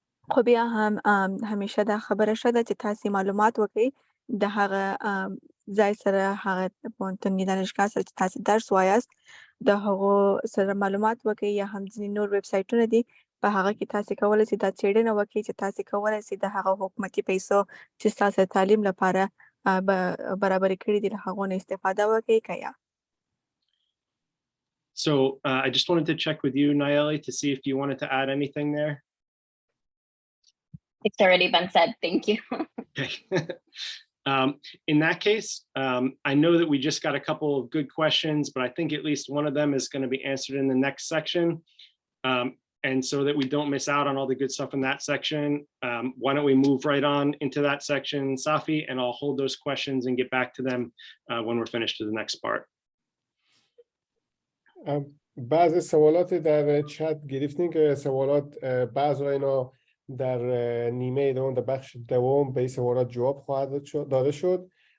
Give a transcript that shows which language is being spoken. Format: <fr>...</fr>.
<ps>خو بیا هم همیشه دا خبره ښه ده چې تاسې معلومات وکړئ د هغه ځای سره، هغه پوهنتون دانشګاه سره چې تاسې درس وایاست د هغو سره معلومات وکړئ یا هم ځینې نور ویب سایټونه دي په هغه کې تاسې کولی سئ دا څېړنه وکړئ چې تاسې کولی سئ د هغه حکومتي پیسو چې ستاسو د تعلیم لپاره برابرې کړي دي له هغو نه استفاده وکړئ که یا.</ps> <en>So I just wanted to check with you, Nallely, to see if you wanted to add anything there. It's already been said. Thank you. Okay. In that case, I know that we just got a couple of good questions, but I think at least one of them is going to be answered in the next section. And so that we don't miss out on all the good stuff in that section, why don't we move right on into that section, Safi, and I'll hold those questions and get back to them when we're finished to the next part.</en> <fa>بعض سوالات در چت گرفتیم که سوالات بعض اینا در نیمه دوم در بخش دوم به این سوالات جواب خواهد داده شد.</fa>